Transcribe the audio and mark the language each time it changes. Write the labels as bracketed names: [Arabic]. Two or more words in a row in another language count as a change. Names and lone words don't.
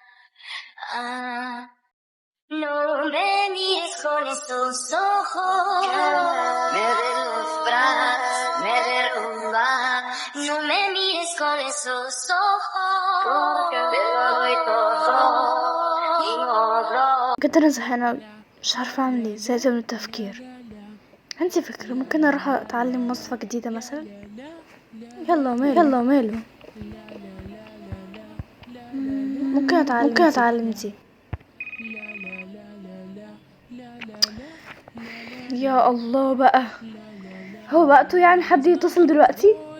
[Spanish] No me mires con esos ojos, me deslumbras, me derrumbas. No me mires con esos ojos, porque te doy todo y no. [Arabic] كنت انا زهقانه مش عارفه اعمل ايه، زهقت من التفكير. عندي فكره، ممكن اروح اتعلم وصفه جديده مثلا. يلا ماله ممكن اتعلم دي. يا الله بقى، هو وقته يعني حد يتصل دلوقتي؟